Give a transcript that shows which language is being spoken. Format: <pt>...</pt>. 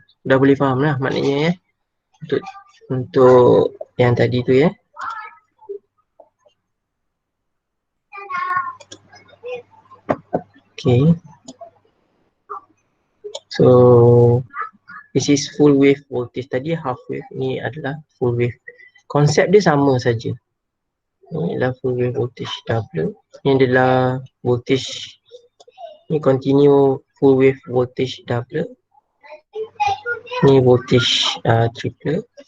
<ms>Dah boleh faham lah maknanya untuk yang tadi tu Okay.</ms> <en>So this is full wave voltage.</en> <ms>Tadi half wave, ni adalah full wave. Konsep dia sama saja. Ni adalah full wave voltage doubler. Ni adalah voltage, ni continue full wave voltage doubler. Ni voltage tripler.</ms>